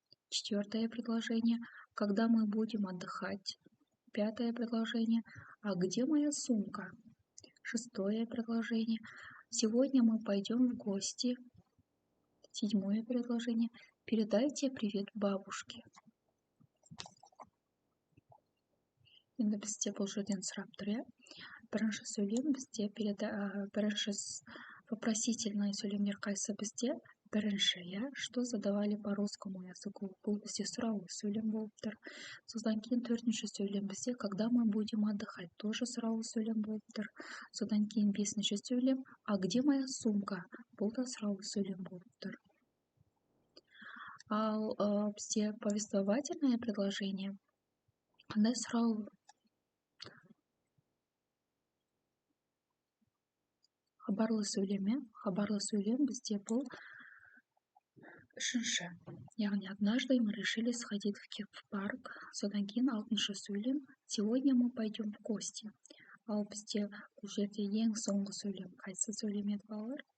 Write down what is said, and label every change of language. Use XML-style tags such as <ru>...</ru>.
<ru>Четвертое предложение. Когда мы будем отдыхать? Пятое предложение. А где моя сумка? Шестое предложение. Сегодня мы пойдем в гости. Седьмое предложение. Передайте привет бабушке.</ru> <kk>Енді бізде бұл жерден сұрап тұр, иә. Бірінші сөйлем бізде бірінші вопросительный сөйлемдер қайсы бізде? Бірінші, иә,</kk> <ru>что задавали по русскому языку.</ru> <kk>Бұл бізде сұраулы сөйлем болып тұр. Содан кейін төртінші сөйлем бізде</kk> <ru>когда мы будем отдыхать,</ru> <kk>тоже сұраулы сөйлем болып тұр. Содан кейін бесінші сөйлем,</kk> <ru>а где моя сумка?</ru> <kk>Бұл да сұраулы сөйлем болып тұр. Ал бізде</kk> <ru>повествовательное предложение.</ru> <kk>Қандай сұрау? Хабарлы сөйлем бізде бұл үшінші.</kk> <ru>Яғни однажды мы решили сходить в парк.</ru> <kk>Содан кейін алтыншы сөйлем.</kk> <ru>Сегодня мы пойдем в гости.</ru> <kk>Ал бізде бұл жерде ең соңғы сөйлем. Қайсы сөйлем еді балалар?</kk>